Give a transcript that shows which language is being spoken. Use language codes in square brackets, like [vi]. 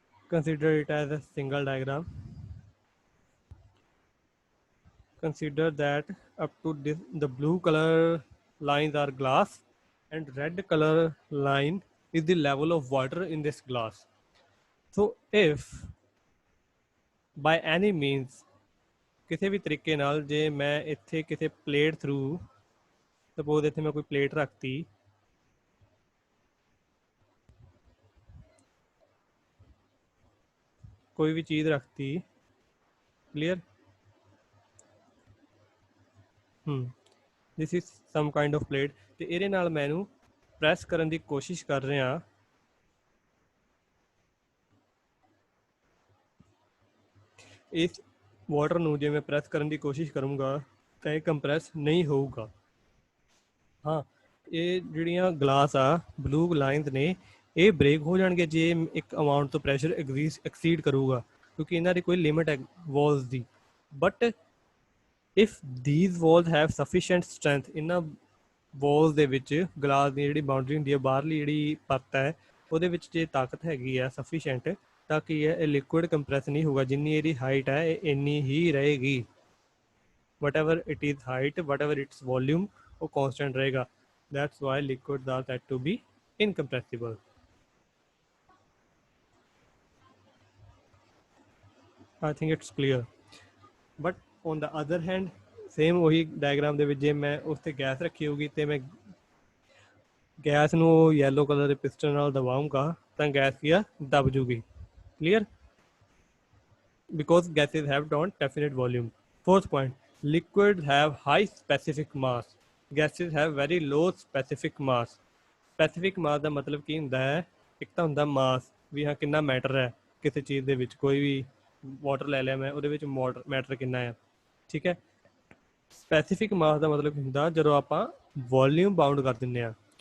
[en] Consider it as a single diagram. Consider that up to this, the blue color lines are glass and red color line is the level of water in this glass. So if by any means, [pa] ਕਿਸੇ ਵੀ ਤਰੀਕੇ ਨਾਲ, ਜੇ ਮੈਂ ਇੱਥੇ ਕਿਸੇ plate through, suppose ਇੱਥੇ ਮੈਂ ਕੋਈ ਪਲੇਟ ਰੱਖਤੀ, ਕੋਈ ਵੀ ਚੀਜ਼ ਰੱਖਤੀ, clear? [en] this is some kind of plate, [pa] ਤੇ ਇਹਦੇ ਨਾਲ ਮੈਂ ਇਹਨੂੰ ਪ੍ਰੈਸ ਕਰਨ ਦੀ ਕੋਸ਼ਿਸ਼ ਕਰ ਰਿਹਾ। ਇਸ ਵਾਟਰ ਨੂੰ ਜੇ ਮੈਂ ਪ੍ਰੈਸ ਕਰਨ ਦੀ ਕੋਸ਼ਿਸ਼ ਕਰੂੰਗਾ ਤਾਂ ਇਹ ਕੰਪਰੈਸ ਨਹੀਂ ਹੋਊਗਾ। ਹਾਂ, ਇਹ ਜਿਹੜੀਆਂ ਗਲਾਸ ਆ ਬਲੂ ਲਾਈਨਸ ਨੇ, ਇਹ ਬ੍ਰੇਕ ਹੋ ਜਾਣਗੇ ਜੇ ਇੱਕ ਅਮਾਊਂਟ ਤੋਂ ਪ੍ਰੈਸ਼ਰ ਐਕਸੀਡ ਕਰੂਗਾ, ਕਿਉਂਕਿ ਇਹਨਾਂ ਦੀ ਕੋਈ ਲਿਮਿਟ ਹੈ Waltz ਦੀ। [en] but if these walls have sufficient strength, [pa] ਇਹਨਾਂ walls ਦੇ ਵਿੱਚ ਗਲਾਸ ਦੀ ਜਿਹੜੀ ਬਾਉਂਡਰੀ ਹੁੰਦੀ ਹੈ, ਬਾਹਰਲੀ ਜਿਹੜੀ ਪਰਤ ਹੈ, ਉਹਦੇ ਵਿੱਚ ਜੇ ਤਾਕਤ ਹੈਗੀ ਆ ਸਫੀਸ਼ੀਐਂਟ, ਤਾਂ ਕੀ ਹੈ, ਇਹ ਲਿਕੁਇਡ ਕੰਪਰੈਸ ਨਹੀਂ ਹੋਊਗਾ। ਜਿੰਨੀ ਇਹਦੀ ਹਾਈਟ ਹੈ ਇਹ ਇੰਨੀ ਹੀ ਰਹੇਗੀ। [en] whatever it is height, whatever its volume, [hi] वो [en] constant [hi] रहेगा। [en] That's why liquids are said to be incompressible। I think it's clear। But on the other hand, same [hi] वही [pa] diagram ਦੇ ਵਿੱਚ ਜੇ ਮੈਂ ਉਸ ਤੇ ਗੈਸ ਰੱਖੀ ਹੋਊਗੀ ਤੇ ਮੈਂ ਗੈਸ ਨੂੰ yellow color ਦੇ piston ਨਾਲ ਦਬਾਉਂਗਾ ਤਾਂ ਗੈਸ ਕੀ ਆ, ਦਬ ਜੂਗੀ। [en] Clear? Because gases have not definite volume। Fourth point, liquids have high specific mass, gases have very low specific mass। [pa] specific mass ਦਾ ਮਤਲਬ ਕੀ ਹੁੰਦਾ ਹੈ, ਇੱਕ ਤਾਂ ਹੁੰਦਾ ਮਾਸ ਵੀ ਹਾਂ ਕਿੰਨਾ ਮੈਟਰ ਹੈ ਕਿਸੇ ਚੀਜ਼ ਦੇ ਵਿੱਚ, ਕੋਈ ਵੀ ਵਾਟਰ ਲੈ ਲਿਆ ਮੈਂ, ਉਹਦੇ ਵਿੱਚ ਮੈਟਰ ਕਿੰਨਾ ਹੈ, ਠੀਕ ਹੈ। ਸਪੈਸੀਫਿਕ ਮਾਸ ਦਾ ਮਤਲਬ ਹੁੰਦਾ ਜਦੋਂ ਆਪਾਂ ਵੋਲਿਊਮ ਬਾਉਂਡ ਕਰ ਦਿੰਦੇ ਹਾਂ।